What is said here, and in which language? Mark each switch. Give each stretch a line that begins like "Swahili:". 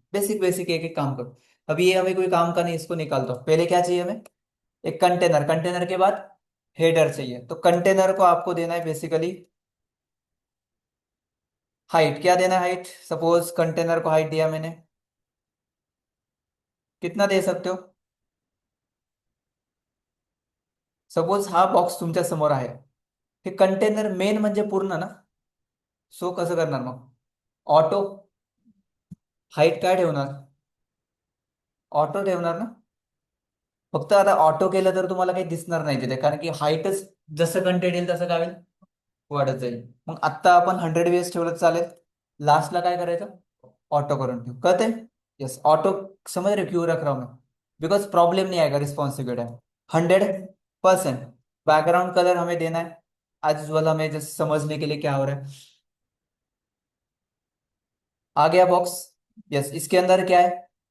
Hindi: Basic basic एक एक काम करो। अभी ये हमें कोई काम का नहीं, इसको निकाल दो। पहले क्या चाहिए हमें? एक कंटेनर, कंटेनर के बाद हेडर चाहिए। तो कंटेनर को आपको देना है बेसिकली हाइट। क्या देना है हाइट? सपोज कंटेनर को हाइट दिया मैंने, कितना दे सकते हो?
Marathi: सपोज हा बॉक्स तुमच्या समोर आहे, हे कंटेनर मेन म्हणजे पूर्ण ना, सो कसं करणार मग? ऑटो हाईट काय ठेवणार? ऑटो ठेवणार ना. फक्त आता ऑटो केलं तर तुम्हाला काही दिसणार नाही तिथे, कारण की हाईटच जसं कंटेंट येईल तसं काय होईल, वाढत जाईल. मग आत्ता आपण 100 वेळेस ठेवलं तर चालेल, लास्टला काय करायचं? ऑटो करून ठेवू, कळते? Yes, auto.
Hindi: समझ रहे हो क्यों रख रहा हूं मैं? बिकॉज प्रॉब्लम नहीं आएगा रिस्पॉन्सिव टाइम। 100%। बैकग्राउंड कलर हमें देना है एज यूजल, हमें जैसे समझने के लिए क्या हो रहा है। आ गया बॉक्स? यस, इसके अंदर क्या है?